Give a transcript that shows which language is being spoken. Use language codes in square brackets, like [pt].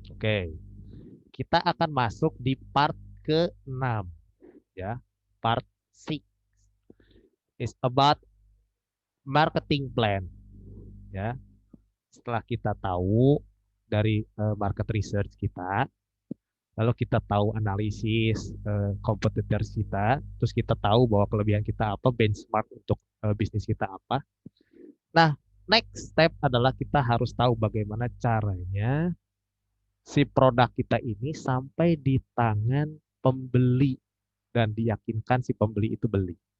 [id] Oke, kita akan masuk di part ke-6 ya. [en] Part 6 is about marketing plan ya. [id] Setelah kita tahu dari market research kita, lalu kita tahu analisis competitors kita, terus kita tahu bahwa kelebihan kita apa, benchmark untuk bisnis kita apa. Nah, next step adalah kita harus tahu bagaimana caranya si produk kita ini sampai di tangan pembeli dan diyakinkan si pembeli itu beli.